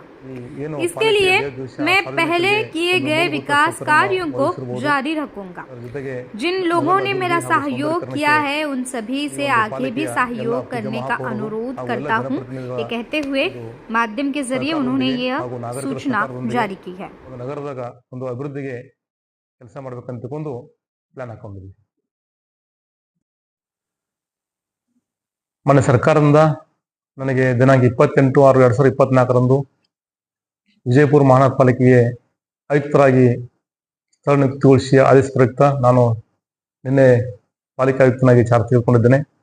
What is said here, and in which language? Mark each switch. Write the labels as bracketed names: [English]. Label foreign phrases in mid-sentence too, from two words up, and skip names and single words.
[Hindi] इसके लिए मैं पहले किए गए विकास कार्यों को जारी रखूंगा। जिन लोगों ने मेरा सहयोग किया है उन सभी से आगे भी सहयोग करने का अनुरोध करता हूं, ये कहते हुए माध्यम के जरिए उन्होंने यह सूचना जारी की है। [Kannada] ನಗರದಾಗ ಒಂದು ಅಭಿವೃದ್ಧಿಗೆ ಕೆಲಸ ಮಾಡಬೇಕಂತಕೊಂಡು ಪ್ಲಾನ್ ಹಾಕೊಂಡಿದ್ದೀವಿ। ಮೊನ್ನೆ ಸರ್ಕಾರದಿಂದ ನನಗೆ ದಿನಾಂಕ 28/6/2024ರಂದು ವಿಜಯಪುರ ಮಹಾನಗರ ಪಾಲಿಕೆಗೆ ಆಯುಕ್ತರಾಗಿ ಸ್ಥಳ ನಿಯುಕ್ತಿಗೊಳಿಸಿ ಆದೇಶ ಪ್ರಯುಕ್ತ ನಾನು ನಿನ್ನೆ ಪಾಲಿಕೆ ಆಯುಕ್ತನಾಗಿ ಚಾರ್ಜ್ ತೆಗೆದುಕೊಂಡಿದ್ದೇನೆ।